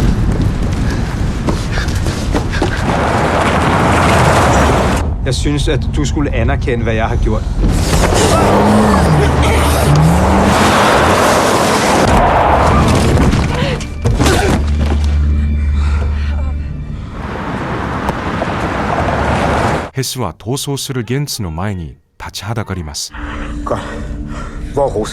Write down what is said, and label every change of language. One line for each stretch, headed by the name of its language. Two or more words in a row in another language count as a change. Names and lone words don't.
Danish: Jeg synes, at du skulle anerkende, hvad jeg har gjort.
Japanese: Hess は逃走するゲンツの前に立ちはだかります。
Danish: Godt. Hvor er Rosa?